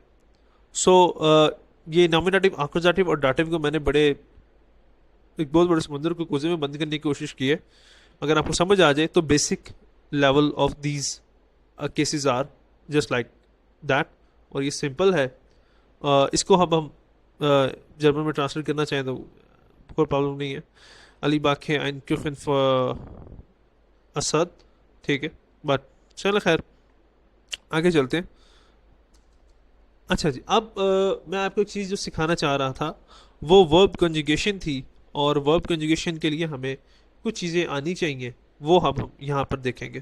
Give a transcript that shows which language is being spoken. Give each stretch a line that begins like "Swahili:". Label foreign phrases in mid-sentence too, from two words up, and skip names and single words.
Hindi: सो ये नॉमिनेटिव, अकुजाटिव और डाटिव को मैंने बड़े एक बहुत बड़े समुद्र को कुएं में बंद करने की कोशिश की है। अगर आपको समझ आ जाए तो
English: basic level of these cases are just like that.
Hindi: और ये सिंपल है। इसको अब हम जर्मन में ट्रांसलेट करना चाहें तो कोई प्रॉब्लम नहीं है।
German: Ali backt ein Kuchen für Asad.
Hindi: ठीक है। बट चलो खैर, आगे चलते हैं। अच्छा जी, अब मैं आपको एक चीज़ जो सिखाना चाह रहा था वो
English: verb conjugation
Hindi: थी। और
English: verb conjugation
Hindi: के लिए हमें कुछ चीज़ें आनी चाहिए, वो हम यहाँ पर देखेंगे।